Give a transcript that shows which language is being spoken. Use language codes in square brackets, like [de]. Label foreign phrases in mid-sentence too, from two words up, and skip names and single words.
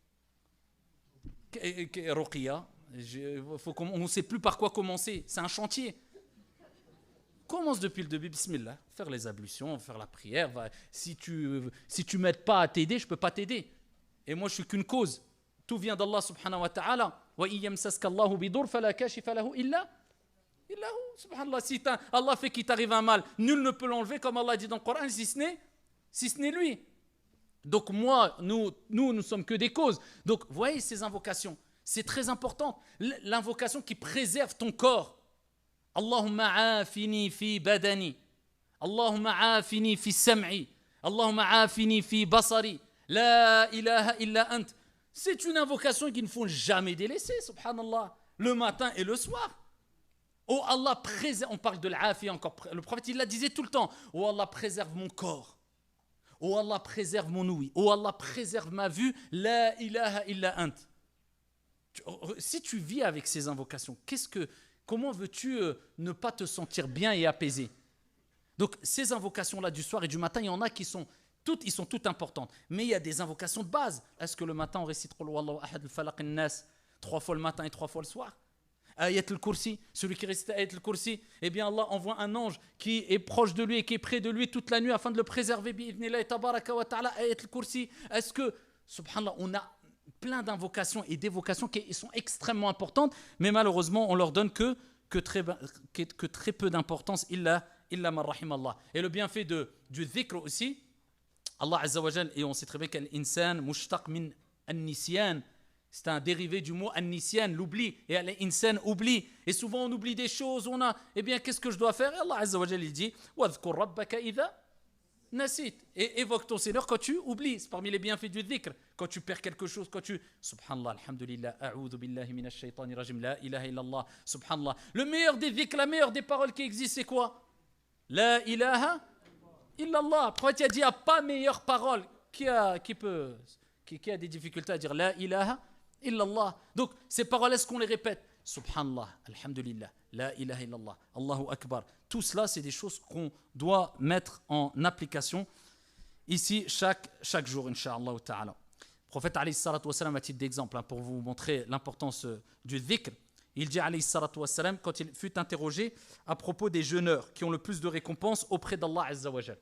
[fr] Ruqya, on ne sait plus par quoi commencer. C'est un chantier. Commence depuis le début, bismillah. Faire les ablutions, faire la prière. Si tu m'aides pas à t'aider, je ne peux pas t'aider. Et moi, je suis qu'une cause. Tout vient d'Allah [ar] سبحانه وتعالى وإن يمسسك الله بضر فلا كاشف له إلا سبحان الله, [fr] si Allah fait qu'il t'arrive un mal, nul ne peut l'enlever, comme Allah dit dans le Coran, si ce n'est lui. Donc moi, nous ne sommes que des causes. Donc vous voyez ces invocations, c'est très important. L'invocation qui préserve ton corps. [ar] اللهم عافني في بدني اللهم عافني في سمعي اللهم عافني في بصري لا إله إلا أنت. [fr] C'est une invocation qu'il ne faut jamais délaisser, subhanallah, le matin et le soir. Oh Allah, préserve, on parle de l'afia encore, le prophète il la disait tout le temps. Oh Allah, préserve mon corps. Oh Allah, préserve mon ouïe. Oh Allah, préserve ma vue. [ar] لا إله إلا أنت. [fr] Si tu vis avec ces invocations, comment veux-tu ne pas te sentir bien et apaisé? Donc ces invocations-là du soir et du matin, il y en a qui sont toutes importantes. Mais il y a des invocations de base. Est-ce que le matin on récite [ar] قل هو الله أحد الفلق الناس [fr] 3 fois le matin et 3 fois le soir? Ayat al-Kursi, celui qui récite Ayat al-Kursi, eh bien Allah envoie un ange qui est proche de lui et qui est près de lui toute la nuit afin de le préserver. [ar] بإذن الله تبارك وتعالى, Ayat al-Kursi. [fr] Est-ce que, subhanallah, on a plein d'invocations et d'évocations qui sont extrêmement importantes, mais malheureusement on leur donne que très peu d'importance, [ar] إلا من رحم الله. [fr] Et le bienfait du dhikr aussi, Allah [ar] عز وجل, [fr] et on sait très bien qu' [ar] الإنسان مشتق من النسيان. [fr] C'est un dérivé du mot an-nisyan, l'oubli. Et al-insan oublie. Et souvent on oublie des choses. Eh bien, qu'est-ce que je dois faire? Et Allah [ar] عز وجل [fr] il dit [ar] وَاذْكُرْ رَبَّكَ إِذَا نَسِيتَ. [fr] Et évoque ton Seigneur quand tu oublies. C'est parmi les bienfaits du dhikr. Quand tu perds quelque chose, [ar] سبحان الله، الحمد لله، أعوذ بالله من الشيطان الرجيم، لا إله إلا الله، سبحان الله. [fr] Le meilleur des dhikr, la meilleure des paroles qui existent, c'est quoi? [ar] لا إله إلا الله. [fr] Le prophète a dit, il n'y a pas meilleure parole. Qui a des difficultés à dire [ar] لا إله إلا الله. [fr] Donc, ces paroles, est-ce qu'on les répète? [ar] سبحان الله، الحمد لله، لا إله إلا الله، الله أكبر. [fr] Tout cela, c'est des choses qu'on doit mettre en application ici chaque jour, [ar] إن شاء الله تعالى. [fr] Le prophète, [ar] عليه الصلاة والسلام, [fr] à titre d'exemple, pour vous montrer l'importance du dhikr, il dit, [ar] عليه الصلاة والسلام, [fr] quand il fut interrogé à propos des jeûneurs qui ont le plus de récompenses auprès d'Allah [ar] عز وجل.